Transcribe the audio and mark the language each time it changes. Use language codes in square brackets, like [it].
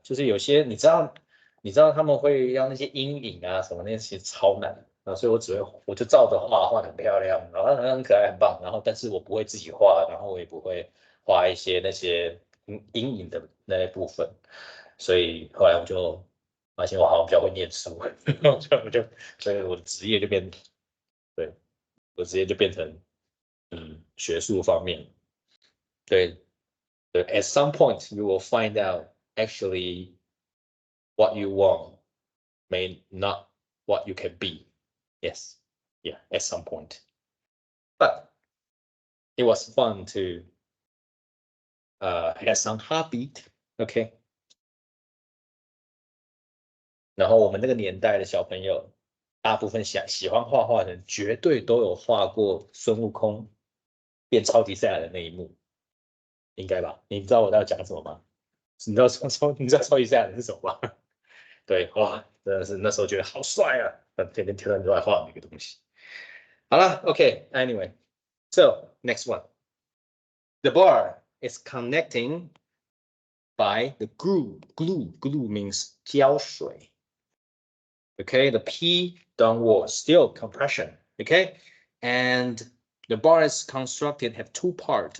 [zh] 就是有些你知道他们会要那些阴影啊什么那些，其实超难啊，所以我就照着画得很漂亮，然后很可爱很棒，然后但是我不会自己画，然后我也不会画一些那些阴影的那些部分，所以后来我就发现我好像比较会念书，所以我的职业就变，对，我职业就变成学术方面，对对。 [en] At some point you will find out actually what you want may not what you can be. Yes, yeah, at some point. But it was fun to have some heartbeat. [zh] OK，然后我们那个年代的小朋友，大部分喜欢画画的人，绝对都有画过孙悟空变超级赛亚人那一幕，应该吧？你知道我在讲什么吗？你知道超级赛亚人是什么吗？对，哇，真的是那时候觉得好帅啊！天天天天都在画那个东西。好了， [en] OK，Anyway，so next one. The bar is connecting by the glue. Glue means 胶水。 Okay, the P downward, still compression. Okay, and the bar is constructed have two parts.